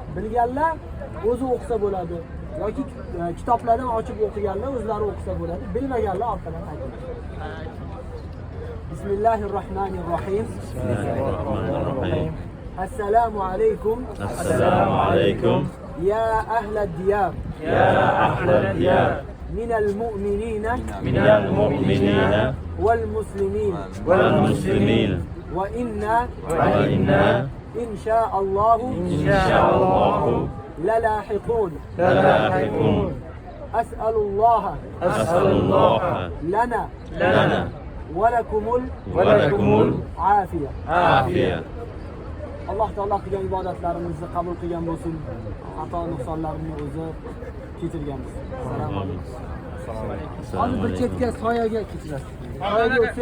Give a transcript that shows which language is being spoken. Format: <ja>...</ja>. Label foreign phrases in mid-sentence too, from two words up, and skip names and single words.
<uz>Bilganlar o'zi o'qisa bo'ladi yoki kitoblardan ochib o'qiganlar o'zlari o'qisa bo'ladi. Bilmaganlar orqadan qaytaradi. Bismillahirrohmanirrohim. Bismillahirrohmanirrohim. Assalomu alaykum. Assalomu alaykum.</uz> <ar>يا أهل الديار. يا أهل الديار. من المؤمنين والمسلمين وإنا إن شاء الله للاحقون أسأل الله لنا ولكم العافية.</ar> <uz>Alloh taolo qilgan ibodatlarimizni qabul qilgan bo'lsin. Xato nuqsonlarimni o'zi kechirgan bo'lsin. Assalomu alaykum. Hozir bir chetga soyaga kechirasiz. Soyaga o'tsak</uz>